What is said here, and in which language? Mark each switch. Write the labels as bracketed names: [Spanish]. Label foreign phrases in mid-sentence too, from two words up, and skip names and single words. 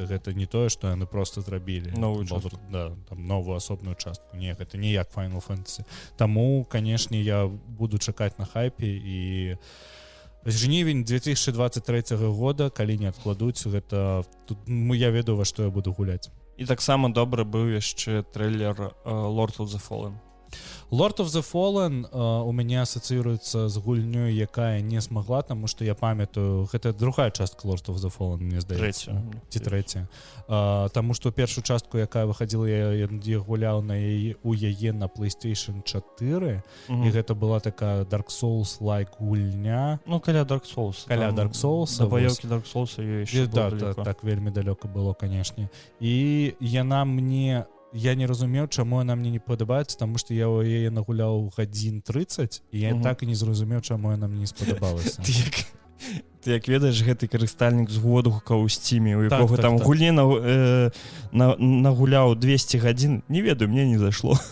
[Belarusian] Гэта не тое, што яны проста зрабілі новую асобную частку. Не, гэта не як Final Fantasy. Таму, канешне, я буду чакаць на хайпе, і жнівень 2023 года, калі не адкладуць, гэта тут я ведаю, во што я буду гуляць. І таксама добра быў яшчэ трейлер Lord of the Fallen. Lord of the Fallen у мяне асацыюецца з гульнёй, якая не смагла, таму што я памятаю, гэта другая частка Lord of the Fallen, мне здаецца. Ці трэця. Таму што першую частку, якая выхадзіла, я гуляў у яе на PlayStation 4, і гэта была такая Dark Souls-like гульня. Ну, каля Dark Souls. Каля Dark Souls. Да баёўкі Dark Souls ёй яшчэ было далеко. Так, вельмі далёка было, канешне. І яна мне... Я не разумеў, чаму яна мне не падабаецца, таму што я ў яе нагуляў гадзін 30, і я так і не зразумеў, чаму яна мне не спадабалася. Ты як ведаеш, гэты карыстальнік з водгука ў Steam, у якога там гульні нагуляў 200 гадзін, не ведаю, мне не зашло.